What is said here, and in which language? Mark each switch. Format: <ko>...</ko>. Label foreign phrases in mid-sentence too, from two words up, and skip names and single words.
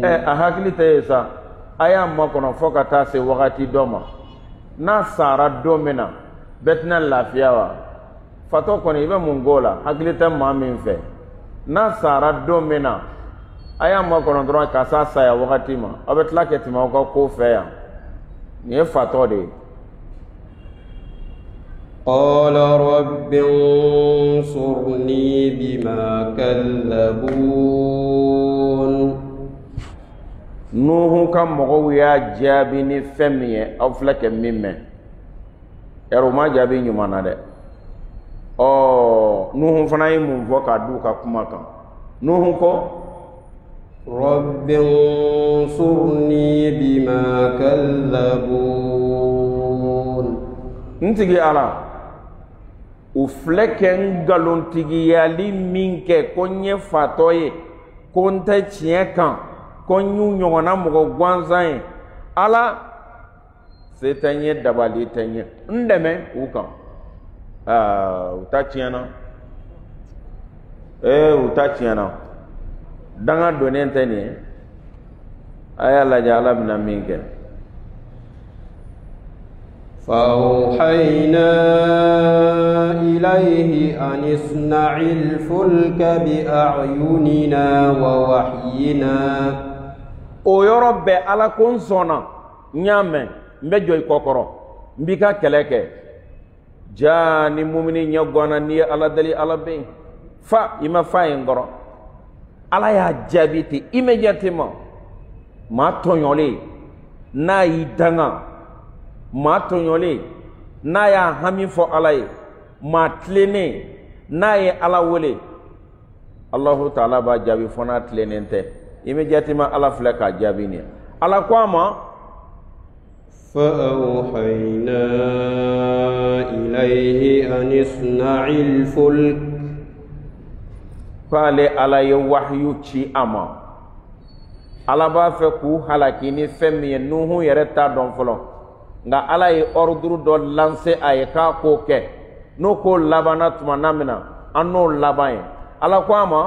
<bm>a hakili tɛ ye sa a y'a makɔnɔ fɔ ka taa se wagati dɔ ma n'a sara don min na bɛɛ tɛna lafiya wa fatɔ kɔni i bɛ mun k'o la hakili tɛ maa min fɛ n'a sara don min na a y'a makɔnɔ dɔrɔn ka s'a saya wagati ma aw bɛ tila ka tɛmɛ aw ka ko fɛ yan nin ye fatɔ de ye</bm> <ar>قال رب انصرني بما كذبون</ar> <bm>Nuhu ka mɔgɔw y'a jaabi ni fɛn min ye aw filɛ kɛ min mɛn yɛrɛ u ma jaabi ɲuman na dɛ Nuhu fana ye mun fɔ k'a d'u ka kuma kan Nuhu ko</bm> <ar>رب انصرني بما كذبون</ar> <bm>ntigi Ala u filɛ kɛ ngalontigiyali min kɛ ko n ye fatɔ ye ko n tɛ tiɲɛ kan ko n y'u ɲɔgɔnna mɔgɔ gansan ye Ala se tɛ n ye dabali tɛ n ye n dɛmɛ u kan u ta tiɲɛna u ta tiɲɛna danga donnen tɛ nin ye a y'a lajɛ Ala bɛna min kɛ</bm> <ar>فأوحينا إليه أن اصنع الفلك بأعيننا ووحينا</ar> <bm>o yɔrɔ bɛɛ Ala ko n sɔnna n y'a mɛn n bɛ jɔ i kɔkɔrɔ n b'i ka kɛlɛ kɛ jaa ni mumini ɲɛ ganna n'i ye Ala deli Ala bɛ yen fa i ma fa ye n kɔrɔ Ala y'a jaabi ten immédiatement maa tɔɲɔlen n'a y'i danga maa tɔɲɔlen n'a y'a hami fɔ Ala ye maa tilennen n'a ye Ala wele Allahu Taala b'a jaabi fɔ n'a tilennen tɛ immédiatement Ala filɛ k'a jaabi nin Ala ko a ma</bm> <ar>فأوحينا إليه أن اصنع الفلك</ar> <bm>k'ale Ala ye wahyu ci a ma Ala b'a fɛ k'u halaki ni fɛn min ye Nuhu yɛrɛ t'a dɔn fɔlɔ nka Ala ye ordre dɔ lancer a ye k'a k'o kɛ n'o ko labanna tuma min na an n'o laban ye Ala ko a ma</bm>